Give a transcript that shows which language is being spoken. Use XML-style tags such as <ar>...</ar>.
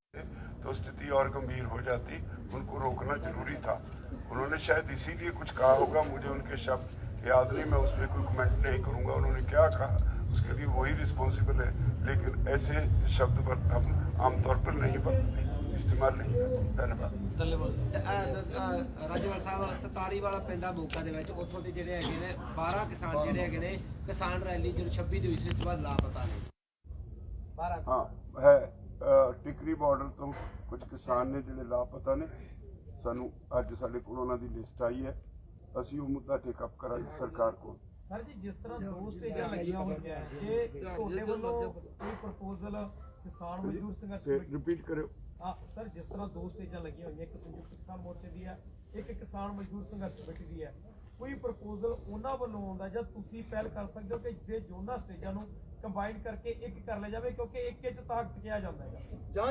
<hi>तो स्थिति और गंभीर हो जाती। उनको रोकना जरूरी था। उन्होंने शायद इसीलिए कुछ कहा होगा, मुझे उनके शब्द याद नहीं, मैं उसमें कोई कमेंट नहीं करूंगा। उन्होंने क्या कहा उसके लिए वही रिस्पॉन्सिबल है, लेकिन ऐसे शब्द पर हम आमतौर पर नहीं बरतते, इस्तेमाल नहीं करते। धन्यवाद।</hi> <pa>ਰਾਜੇਵਾਲ ਸਾਹਿਬ, ਤਤਾਰੀ ਵਾਲਾ ਪਿੰਡਾ ਮੋਗਾ ਦੇ ਵਿੱਚ ਉੱਥੋਂ ਦੇ ਜਿਹੜੇ ਹੈਗੇ ਨੇ 12 ਕਿਸਾਨ ਜਿਹੜੇ ਹੈਗੇ ਨੇ ਕਿਸਾਨ ਰੈਲੀ ਜੋ 26 ਦੇ ਵਿੱਚ ਬਾਅਦ ਲਾਪਤਾ ਨੇ 12। हाँ है टिकरी बॉर्डर तो कुछ किसान ने जिहड़े लापता ने, ਸਾਨੂੰ ਅੱਜ ਸਾਡੇ ਕੋਲ ਉਹਨਾਂ ਦੀ ਲਿਸਟ ਆਈ ਹੈ, ਅਸੀਂ ਉਹ ਮੁੱਦਾ ਟੇਕ ਅਪ ਕਰਾਂਗੇ ਸਰਕਾਰ ਕੋਲ। ਸਰ ਜੀ, ਜਿਸ ਤਰ੍ਹਾਂ 2 ਸਟੇਜਾਂ ਲੱਗੀਆਂ ਹੋਈਆਂ, ਜੇ ਤੁਹਾਡੇ ਵੱਲੋਂ ਕੋਈ ਪ੍ਰਪੋਜ਼ਲ ਕਿਸਾਨ ਮਜ਼ਦੂਰ ਸੰਘਰਸ਼ ਕਮੇਟੀ ਰਿਪੀਟ ਕਰਿਓ। ਹਾਂ ਸਰ, ਜਿਸ ਤਰ੍ਹਾਂ 2 ਸਟੇਜਾਂ ਲੱਗੀਆਂ ਹੋਈਆਂ, ਇੱਕ ਸੰਯੁਕਤ ਕਿਸਾਨ ਮੋਰਚੇ ਦੀ ਹੈ, ਇੱਕ ਕਿਸਾਨ ਮਜ਼ਦੂਰ ਸੰਘਰਸ਼ ਕਮੇਟੀ ਦੀ ਹੈ, ਕੋਈ ਪ੍ਰਪੋਜ਼ਲ ਉਹਨਾਂ ਵੱਲੋਂ ਆਉਂਦਾ ਜਾਂ ਤੁਸੀਂ ਪਹਿਲ ਕਰ ਸਕਦੇ ਹੋ ਕਿ ਜੇ ਦੋਨਾਂ ਸਟੇਜਾਂ ਨੂੰ ਕੰਬਾਈਨ ਕਰਕੇ ਇੱਕ ਕਰ ਲਿਆ ਜਾਵੇ, ਕਿਉਂਕਿ ਇੱਕ ਚ ਤਾਕਤ ਕਿਹਾ ਜਾਂਦਾ ਹੈਗਾ।</pa>